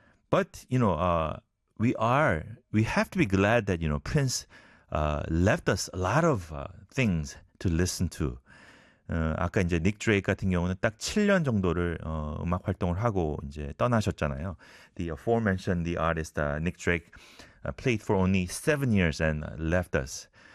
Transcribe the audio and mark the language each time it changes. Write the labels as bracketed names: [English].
[English] But you know, we have to be glad that you know Prince left us a lot of things to listen to. [Korean] 아까 이제 닉 드레이크 같은 경우는 딱 7년 정도를 음악 활동을 하고 이제 떠나셨잖아요. [English] The aforementioned the artist Nick Drake played for only 7 years and left us.